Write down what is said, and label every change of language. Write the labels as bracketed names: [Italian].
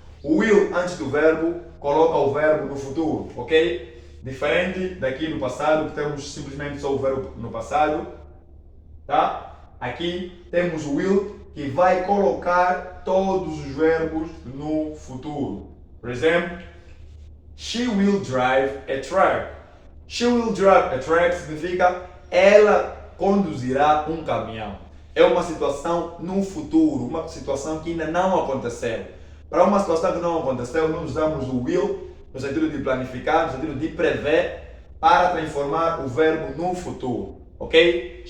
[Portuguese] O will antes do verbo coloca o verbo no futuro, ok? Diferente daqui no passado, que temos simplesmente só o verbo no passado, tá? Aqui temos o will que vai colocar todos os verbos no futuro. Por exemplo, [English] she will drive a truck. She will drive a truck [Portuguese] significa ela conduzirá um caminhão. É uma situação no futuro, uma situação que ainda não aconteceu. Para uma situação que não aconteceu, nós usamos o will no sentido de planificar, no sentido de prever, para transformar o verbo no futuro, ok?